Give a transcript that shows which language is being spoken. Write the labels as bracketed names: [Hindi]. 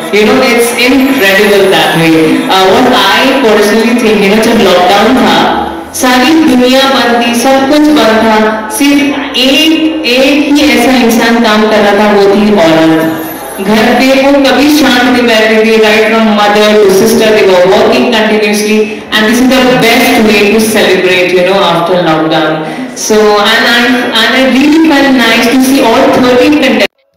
[English] You know, it's incredible that way. What I personally think, you know, [Hindi] जब lockdown था, सारी दुनिया बंद थी, सब कुछ बंद था, सिर्फ एक ही ऐसा इंसान काम कर रहा था, वो थी औरत। घर पे वो कभी शांत नहीं बैठती थी, [English] right from mother to sister, they were working continuously, and this is the best way to celebrate, you know, after lockdown. So, and I really felt nice to see all 13 contestants.